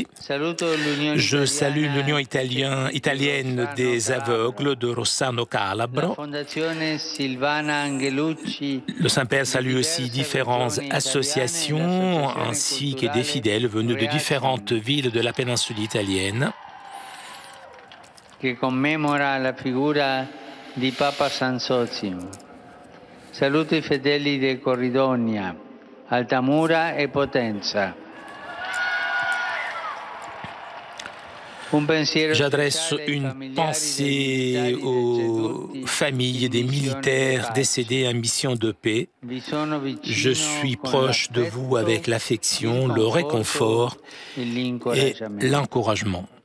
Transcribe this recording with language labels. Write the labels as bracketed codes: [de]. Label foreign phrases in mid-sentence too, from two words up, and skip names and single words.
[fr] Je salue l'Union italienne des aveugles de Rossano Calabro. Le Saint-Père salue aussi différentes associations ainsi que des fidèles venus de différentes villes de la péninsule italienne. [it] Che commemora la figura di Papa Sansozimo. Saluto i fedeli di Corridonia, Altamura e Potenza. [fr] J'adresse une pensée aux familles des militaires décédés en mission de paix. Je suis proche de vous avec l'affection, le réconfort et l'encouragement.